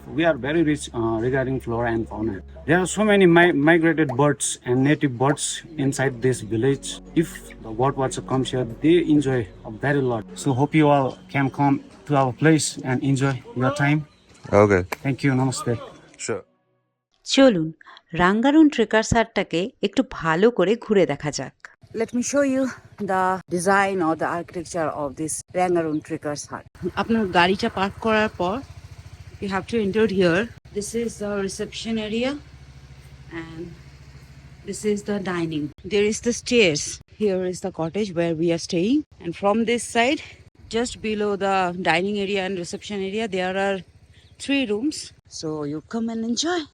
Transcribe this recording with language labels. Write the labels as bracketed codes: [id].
[en] We are very rich regarding flora and fauna. There are so many migrated birds and native birds inside this village. If the bird watcher comes here, they enjoy a very lot. So hope you all can come to our place and enjoy your time. Okay. Thank you. Namaste. Sure. [bn] চলুন রাঙ্গারুন trekkers হাটটাকে একটু ভালো করে ঘুরে দেখা যাক। [en] Let me show you the design or the architecture of this Rangaroon Trekkers Hut. [bn] আপনার গাড়িটা park করার পর [en] you have to enter here. This is the reception area and this is the dining. There is the stairs. Here is the cottage where we are staying, and from this side, just below the dining area and reception area, there are 3 rooms. So you come and enjoy.